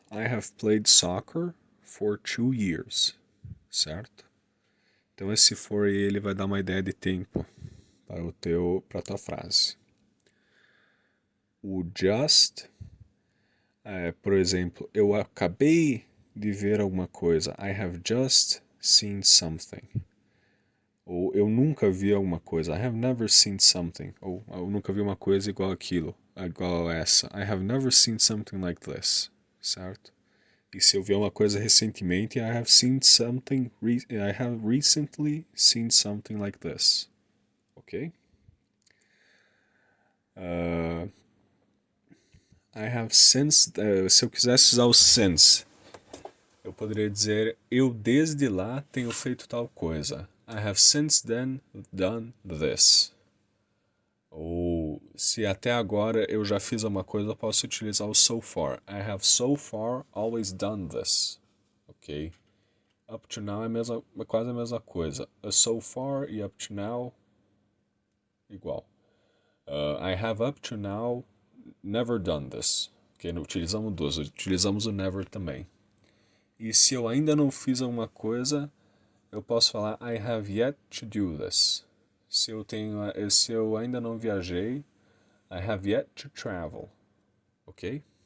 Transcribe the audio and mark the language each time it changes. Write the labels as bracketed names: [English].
[English] I have played soccer for 2 years. [Portuguese] Certo? Então esse for aí, ele vai dar uma ideia de tempo para a tua frase. O just, por exemplo, eu acabei de ver alguma coisa. [English] I have just seen something. [Portuguese] Ou eu nunca vi alguma coisa. [English] I have never seen something. [Portuguese] Ou eu nunca vi uma coisa igual aquilo, igual a essa. [English] I have never seen something like this. [Portuguese] Certo? E se eu ver uma coisa recentemente, [English] I have seen something. I have recently seen something like this. Ok? I have since. [Portuguese] Se eu quisesse usar o since, eu poderia dizer eu desde lá tenho feito tal coisa. [English] I have since then done this. [Portuguese] Ou se até agora eu já fiz uma coisa, eu posso utilizar o so far. [English] I have so far always done this. Ok? [Portuguese] Up to now é quase a mesma coisa. So far e up to now, igual. [English] I have up to now never done this. Ok? [Portuguese] Não utilizamos duas, utilizamos o never também. E se eu ainda não fiz alguma coisa, eu posso falar [English] I have yet to do this. [Portuguese] Se eu ainda não viajei, [English] I have yet to travel. [Portuguese] Ok?